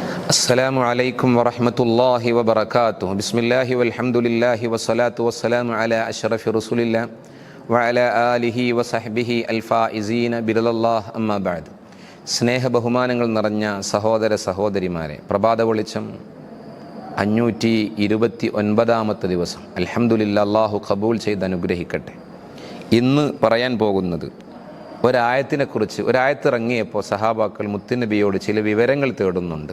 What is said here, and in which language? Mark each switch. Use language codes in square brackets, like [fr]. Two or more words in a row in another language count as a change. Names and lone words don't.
[ar] السلام عليكم ورحمة الله وبركاته. بسم الله والحمد لله والصلاة والسلام على أشرف رسول الله وعلى آله وصحبه الفائزين برضا الله أما بعد. [ml] സ്നേഹ ബഹുമാനങ്ങൾ നിറഞ്ഞ സഹോദര സഹോദരിമാരെ, പ്രഭാത വെളിച്ചം 529 ദിവസം അൽഹംദുലില്ലാ, അല്ലാഹു ഖബൂൽ ചെയ്ത് അനുഗ്രഹിക്കട്ടെ. ഇന്ന് പറയാൻ പോകുന്നത് ഒരായത്തിനെക്കുറിച്ച്. ഒരായത്ത് ഇറങ്ങിയപ്പോൾ സഹാബാക്കൾ മുത്തുനബിയോട് ചില വിവരങ്ങൾ തേടുന്നുണ്ട്.